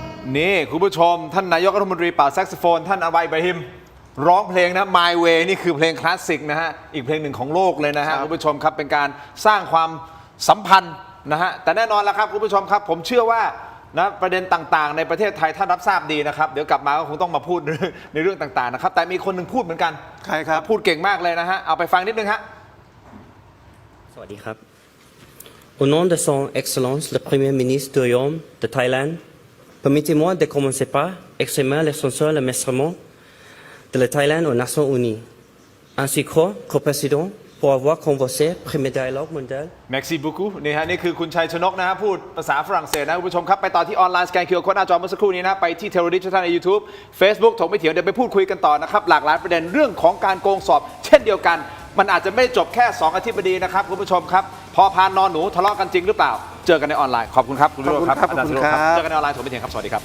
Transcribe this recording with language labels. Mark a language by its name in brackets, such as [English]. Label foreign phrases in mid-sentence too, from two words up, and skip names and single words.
[Thai] นี่คุณผู้ชมท่านนายกรัฐมนตรีเป่าแซกโซโฟนท่านอาวัยอิบราฮิมร้องเพลงนะ My Way นี่คือเพลงคลาสสิกนะฮะอีกเพลงหนึ่งของโลกเลยนะฮะคุณผู้ชมครับเป็นการสร้างความสัมพันธ์นะฮะแต่แน่นอนแล้วครับคุณผู้ชมครับผมเชื่อว่านะประเด็นต่างๆในประเทศไทยท่านรับทราบดีนะครับเดี๋ยวกลับมาก็คงต้องมาพูดในเรื่องต่างๆนะครับแต่มีคนหนึ่งพูดเหมือนกัน ใครครับ พูดเก่งมากเลยนะฮะเอาไปฟังนิดนึงฮะ สวัสดีครับ [French] Au nom de son Excellence le Premier ministre du Royaume de Thaïlande, permettez-moi de commencer par exprimer les sincères remerciements de la Thaïlande aux Nations Unies, ainsi qu'au président pour avoir convoqué le premier dialogue mondial. Merci beaucoup [Thai] นี่ฮะนี่คือคุณชัยชนกนะฮะพูดภาษาฝรั่งเศสนะคุณผู้ชมครับไปต่อที่ออนไลน์สแกน QR Code หน้าจอเมื่อสักครู่นี้นะไปที่เทเลดิจิทัลใน YouTube Facebook ถกไม่เถียงเดี๋ยวไปพูดคุยกันต่อนะครับหลากหลายประเด็นเรื่องของการโกงสอบเช่นเดียวกันมันอาจจะไม่จบแค่2อธิบดีนะครับคุณผู้ชมครับพอพานนอนหนูทะเลาะกันจริงหรือเปล่าเจอกันในออนไลน์ขอบคุณครับคุณวิโรจน์ครับอาจารย์ศิโรจน์ครับเจอกันในออนไลน์ถกไม่เถียงครับสวัสดีครับ